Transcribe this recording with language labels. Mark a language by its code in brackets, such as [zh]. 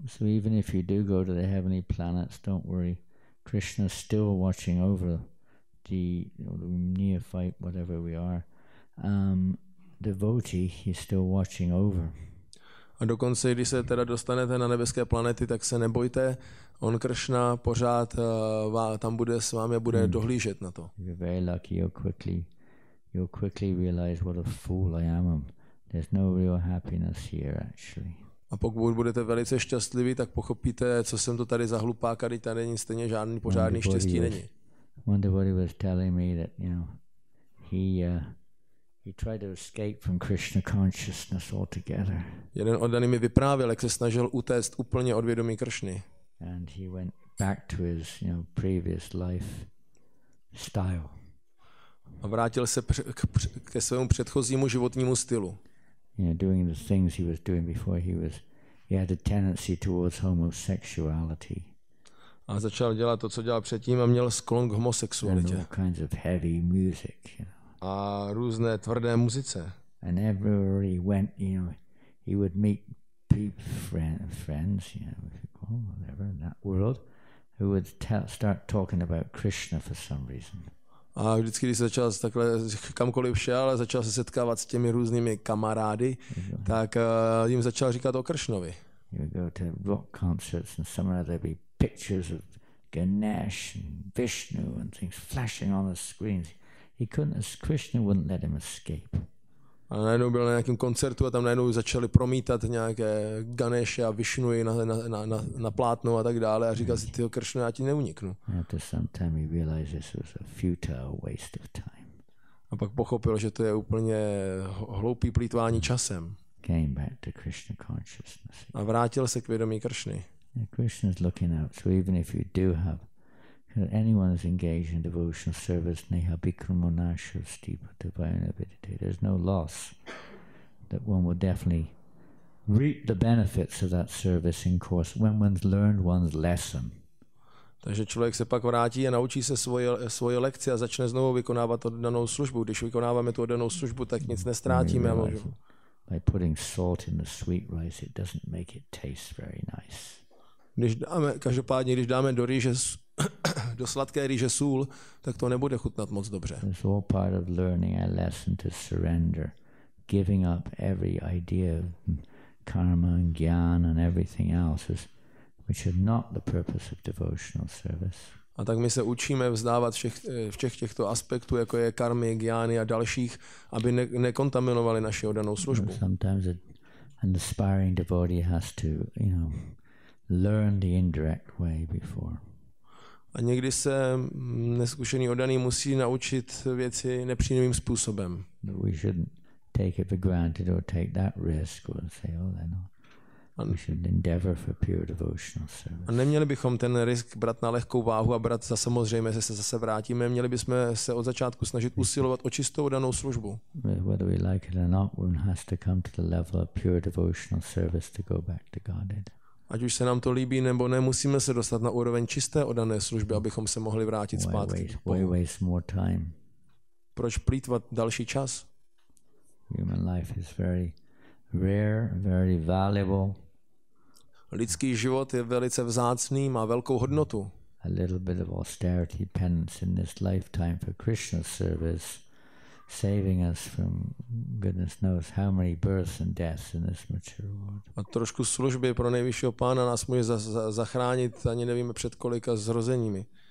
[en] So even if you do go to the heavenly planets, don't worry. Krishna is still watching over the neophyte, whatever we are, devotee. He's still watching over. [cs] A dokonce, když se teda dostanete na nebeské planety, tak se nebojte. On Kršna pořád tam bude s vámi a bude dohlížet na to. [en] You're very lucky. You'll quickly realize what a fool I am. There's no real happiness here actually. [cs] A pokud budete velice šťastliví, tak pochopíte, co jsem to tady za hlupáka, když tady nic stejně žádný pořádný štěstí není. [en] One devotee was telling me that, he tried to escape from Krishna consciousness altogether. [cs] Jeden oddaný mi vyprávěl, jak se snažil utéct úplně od vědomí Kršny. [en] And he went back to his, previous life style. [cs] A vrátil se ke svému předchozímu životnímu stylu. [en] Doing the things he was doing before he had a tendency towards homosexuality. [cs] A začal dělat to, co dělal předtím a měl sklon k homosexualitě. [en] And all kinds of heavy music, [cs] A různé tvrdé muzice. [en] And everywhere he went, he would meet friends, whatever, in that world, who would start talking about Krishna for some reason. [cs] A vždycky, když se začal takhle kamkoliv šel, začal se setkávat s těmi různými kamarády, tak jim začal říkat o Kršnovi. [en] You go to rock concerts and somewhere there'd be pictures of Ganesh and Vishnu and things flashing on the screens. He couldn't, as Krishna wouldn't let him escape. [cs] A najednou byl na nějakém koncertu a tam najednou začali promítat nějaké Ganesha a Vishnu na plátno a tak dále a říkal si, tyho Kršno, já ti neuniknu. [en] After some time he realized this was a futile waste of time. [cs] A pak pochopil, že to je úplně hloupý plýtvání časem. [en] Came back to Krishna consciousness. [cs] A vrátil se k vědomí Kršny. [en] Krishna is looking out, so even if you do have anyone is engaged in devotional service, [sa] neha bikramonashasti patavayanavidite. [en] There's no loss that one will definitely reap the benefits of that service in course when one's learned one's lesson. [cs] Takže člověk se pak vrátí a naučí se svoje lekce a začne znovu vykonávat oddanou službu. Když vykonáváme tu oddanou službu, tak nic nestratíme. [en] By putting salt in the sweet rice, it doesn't make it taste very nice. [cs] Každopádně, když dáme do sladké rýže sůl, tak to nebude chutnat moc dobře. [en] It's all part of learning a lesson to surrender, giving up every idea of karma and jnana and everything else, which is not the purpose of devotional service. [cs] A tak my se učíme vzdávat všech těchto aspektů, jako je karmy, gyány a dalších, aby nekontaminovali naši oddanou službu. [en] Sometimes an aspiring devotee has to, learn the indirect way before. [cs] A někdy se neskušený oddaný musí naučit věci nepřímým způsobem. [en] But we shouldn't take it for granted or take that risk or say, we should endeavor for pure devotional service. [cs] A neměli bychom ten risk brát na lehkou váhu a brát za samozřejmé, že se zase vrátíme. Měli bychom se od začátku snažit usilovat o čistou oddanou službu. [en] Whether we like it or not, one has to come to the level of pure devotional service to go back to Godhead. [cs] Ať už se nám to líbí nebo ne, musíme se dostat na úroveň čisté oddané služby, abychom se mohli vrátit zpátky. [en] Why waste more time? [cs] Proč plýtvat další čas? [en] Human life is very rare, very valuable. [cs] Lidský život je velice vzácný, má velkou hodnotu. [en] A little bit of austerity, penance in this lifetime for Krishna's service, saving us from goodness knows how many births and deaths in this mature world. [cs] A trošku služby pro nejvyššího pána nás může zachránit, ani nevíme před kolika zrozeními.